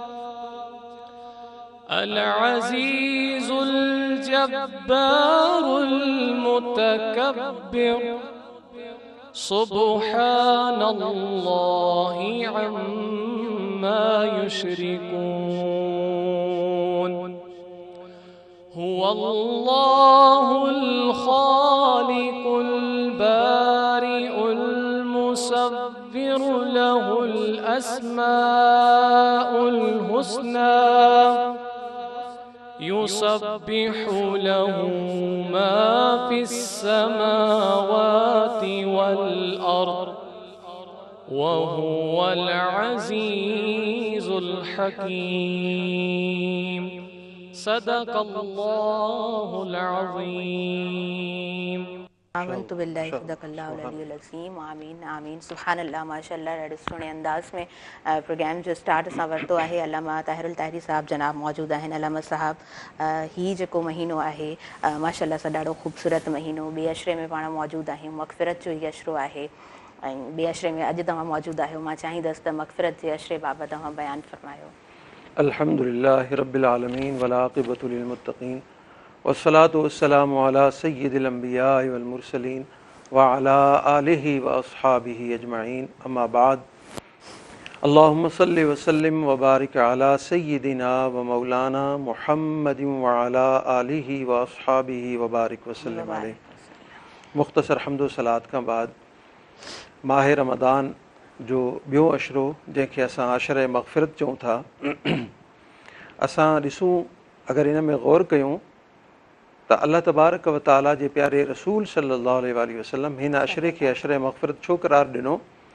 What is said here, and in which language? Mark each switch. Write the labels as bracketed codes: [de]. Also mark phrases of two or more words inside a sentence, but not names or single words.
[ar] العزيز الجبار المتكبر سبحان الله عما يشركون. هو الله الخالق البارئ المصور له الأسماء الحسنى يسبح له ما في السماوات والأرض وهو العزيز الحكيم. صدق الله العظيم. آمنت بالله صدق الله العلي العظيم. آمين آمين سبحان الله. [sd] माशाअल्लाह, ॾाढे सुहिणे अंदाज़ में प्रोग्राम जो स्टार्ट असां वरितो आहे। अल्लामा ताहिरुल ताहिरी साहिब जनाब मौजूदु आहिनि। अल्लामा साहिब, हीउ जेको महीनो आहे माशाअल्लाह सां ॾाढो ख़ूबसूरत महीनो, ॿिए अशरे में पाण मौजूदु आहियूं, मग़फ़िरत जो ई अशरो आहे। ऐं ॿिए अशरे में अॼु तव्हां मौजूदु आहियो। मां चाहींदसि त मग़फ़िरत जे अशरे बाबति तव्हां बयानु फ़रमायो। [ar] الحمد لله رب العالمين والعاقبة للمتقين والصلاة والسلام على سيد الأنبياء والمرسلين وعلى آله وأصحابه أجمعين، أما بعد. اللهم صل وسلم وبارك على سيدنا ومولانا محمد وعلى آله وأصحابه وبارك وسلم عليه. [sd] मुख़्तसर हम्दो सलात खां बाद माह रमदान जो ॿियो अशरो, जंहिंखे असां अशर मग़फ़िरत चऊं था, असां ॾिसूं अगरि इन में ग़ौर कयूं त [ar] الله تبارك وتعالى [sd] जे प्यारे रसूल [ar] صلى الله عليه وسلم [sd] हिन अशरे खे अशर मग़फ़िरत छो क़रार ॾिनो?